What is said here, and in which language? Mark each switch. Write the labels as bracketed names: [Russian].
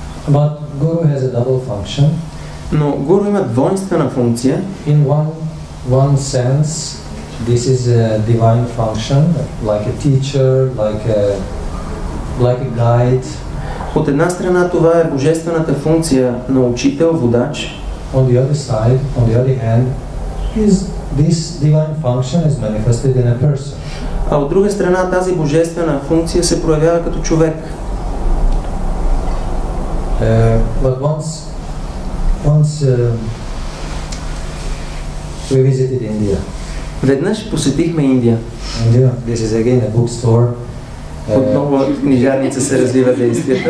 [English] But Guru has a double function. [Bulgarian] Но Гуру има двойствена функция. [English] In one sense, this is a divine function, like a teacher, like a guide. [Bulgarian] От една страна това е божествената функция на учител, водач. [English] On the other side, on the other hand, this divine function is manifested in a person. [Bulgarian] А от друга страна тази божествена функция се проявява като човек. [English] But once we visited India. [Bulgarian] Веднъж посетихме Индия. [English] India, this is again a bookstore. [Bulgarian] Отново в книжарница се развива действието.